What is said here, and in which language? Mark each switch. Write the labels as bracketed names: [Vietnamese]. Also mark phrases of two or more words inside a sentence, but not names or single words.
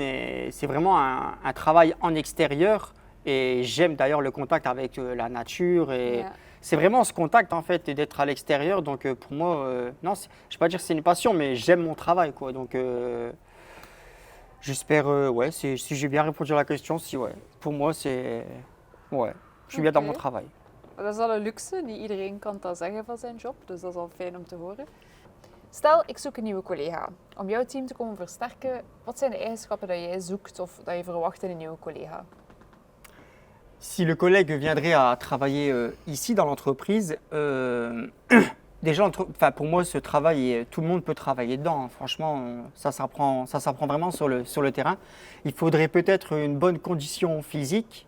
[French] C'est vraiment un travail en extérieur. Et j'aime d'ailleurs le contact avec la nature. Et c'est vraiment ce contact en fait d'être à l'extérieur. Donc pour moi, non, je ne vais pas dire que c'est une passion, mais j'aime mon travail, quoi. Donc J'espère, ouais, si j'ai bien répondu à la question, si ouais. Pour moi, c'est. Ouais, je suis bien dans [Dutch] Oké. [French] mon travail. [Dutch] Dat is al een luxe, niet iedereen kan dat zeggen van zijn job, dus dat is al fijn om te horen. Stel, ik zoek een nieuwe collega. Om jouw team te komen versterken, wat zijn de eigenschappen dat jij zoekt of dat je verwacht in een nieuwe collega? [French] Si le collègue viendrait à travailler ici dans l'entreprise, déjà, enfin, pour moi, ce travail, tout le monde peut travailler dedans, hein. Franchement, ça s'apprend vraiment sur le terrain. Il faudrait peut-être une bonne condition physique.